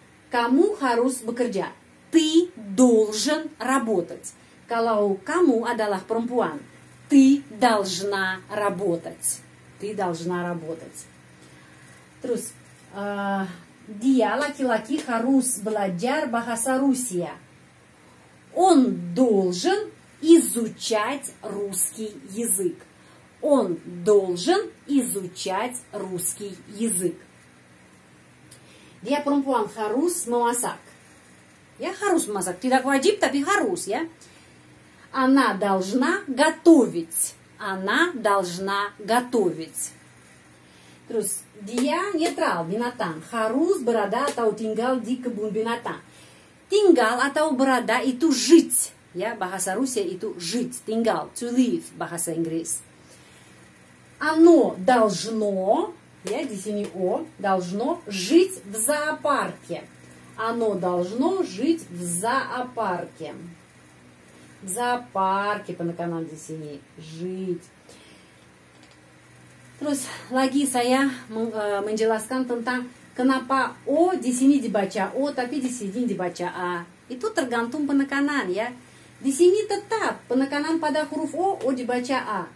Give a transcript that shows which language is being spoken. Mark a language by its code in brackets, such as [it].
[id] Kamu harus bekerja. [ru] Ты должен работать. [id] Kalau kamu adalah perempuan, [ru] ты должна работать. Ты должна работать. [id] Terus, dia laki-laki harus belajar bahasa Rusia. [ru] Он должен изучать русский язык. Он должен изучать русский язык. [id] Dia perempuan harus memasak. Ya, harus memasak. Tidak wajib, tapi harus ya. [ru] Она должна готовить. Она должна готовить. [id] Terus, dia netral, binatang. Harus berada atau tinggal di kebun binatang. Tinggal atau berada itu жить. Ya, bahasa Rusia itu жить, tinggal, [en] to live, [id] bahasa Inggris. [ru] Оно должно, [id] ya di sini [ru] о, должно жить в зоопарке. Оно должно жить в зоопарке. В зоопарке [id] penekanan di sini, жить. Terus lagi saya menjelaskan tentang kenapa o di sini dibaca o tapi di sini dibaca a. Itu tergantung penekanan ya. Di sini tetap penekanan pada huruf O dibaca A.